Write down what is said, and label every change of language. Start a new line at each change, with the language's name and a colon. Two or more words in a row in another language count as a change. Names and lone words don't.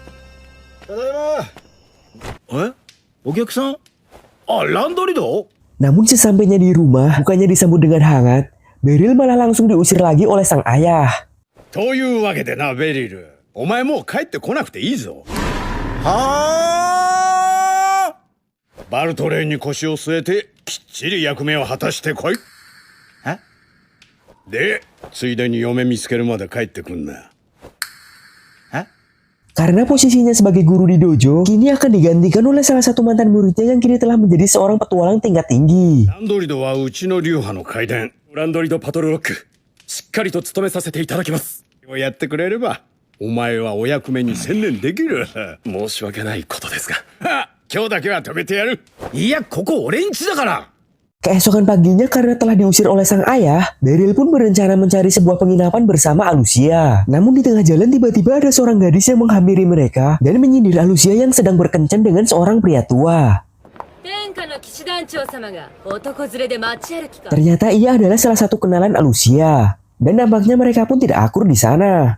Indonesian: Namun sesampainya di rumah, bukannya disambut dengan hangat, Beryl malah langsung diusir lagi oleh sang ayah. はあ。
Japanese: バルトレーンに腰を据えてきっちり役目を果たしてこい。え？で、ついでに嫁見つけるまで帰ってくんな。
Indonesian: Karena posisinya sebagai guru di dojo, kini akan digantikan oleh salah satu mantan muridnya yang kini telah menjadi seorang petualang tingkat tinggi.
Japanese: ランドリドはうちの流派の怪伝。ランドリドパトルロック、しっかりと務めさせていただきます。をやってくれれば、お前はお役目に専念できる。申し訳ないことですが。今日だけは止めてやる。いや、ここ俺ん家だから。
Indonesian: Keesokan paginya karena telah diusir oleh sang ayah, Beryl pun berencana mencari sebuah penginapan bersama Alucia. Namun di tengah jalan tiba-tiba ada seorang gadis yang menghampiri mereka dan menyindir Alucia yang sedang berkencan dengan seorang pria tua. Ternyata ia adalah salah satu kenalan Alucia, dan nampaknya mereka pun tidak akur di sana.